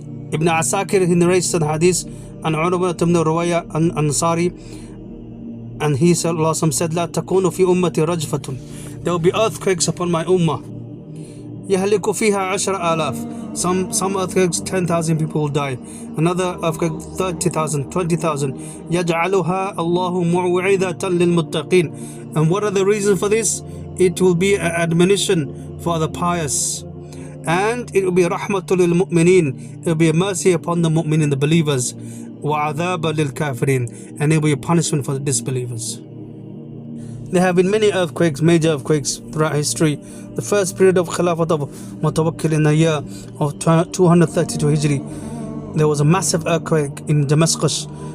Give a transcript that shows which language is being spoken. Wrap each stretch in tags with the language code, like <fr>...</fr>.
<en>Ibn Asakir, he narrates the hadith and Urwa ibn Ruwaya Ansari, and he said, Allah said,</en> <ar>لا تكون في أمتي رجفة.</ar> <en>There will be earthquakes upon my ummah.</en> <ar>يهلك فيها 10,000.</ar> <en>Some earthquakes 10,000 people will die. Another earthquake 30,000, 20,000.</en> <ar>يجعلها الله موعظة للمتقين.</ar> <en>And what are the reasons for this? It will be an admonition for the pious, and it will be</en> <ar>rahmatul lil mu'minin.</ar> <en>It will be a mercy upon the mu'minin, the believers.</en> <ar>Wa adhaba lil kafirin,</ar> <en>and it will be a punishment for the disbelievers. There have been many earthquakes, major earthquakes throughout history. The first period of Khilafat of Mutawakkil in the year of 232 Hijri, there was a massive earthquake in Damascus.</en>